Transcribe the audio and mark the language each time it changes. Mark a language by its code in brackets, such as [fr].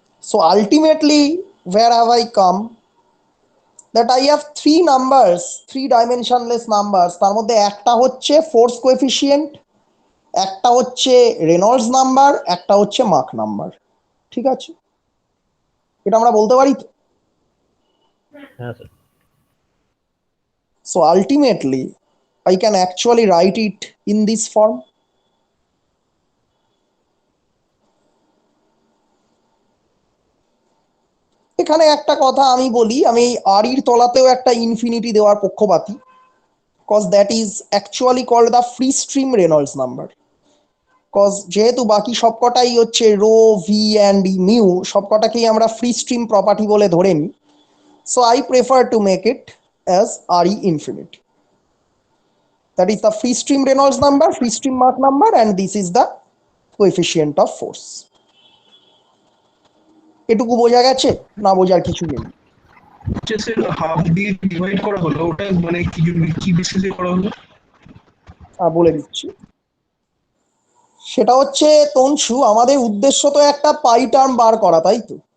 [en] So ultimately where have I come? That I have three numbers, three dimensionless numbers, [bn] তার মধ্যে একটা হচ্ছে force coefficient, একটা হচ্ছে রেনল্ডস নাম্বার, একটা হচ্ছে মাক নাম্বার, ঠিক আছে? এটা আমরা বলতে পারি তো? হ্যাঁ sir. [en] So ultimately I can actually write it in this form. [bn] এখানে একটা কথা আমি বলি, আমি আর এর তলাতেও একটা ইনফিনিটি দেওয়ার পক্ষপাতী, [en] cause that is actually called the free stream Reynolds number. [bn] Cause যেহেতু বাকি সবকটাই হচ্ছে রো ভি অ্যান্ড মিউ সবকটাকেই আমরা ফ্রি স্ট্রিম প্রপার্টি বলে ধরে নিই, [en] So I prefer to make it as R e infinity. That is the free stream Reynolds number, free stream Mach number, and this is the coefficient of force. [bn] এটুকু বোঝা গেছে, না বোঝার কিছু নেই? স্যার হাফ দিয়ে ডিভাইড করা হলো, ওটা মানে কি বেসিসে করা হলো? বলে দিচ্ছি। সেটা হচ্ছে তনসু, আমাদের উদ্দেশ্য তো একটা পাই টার্ম বার করা, তাই তো?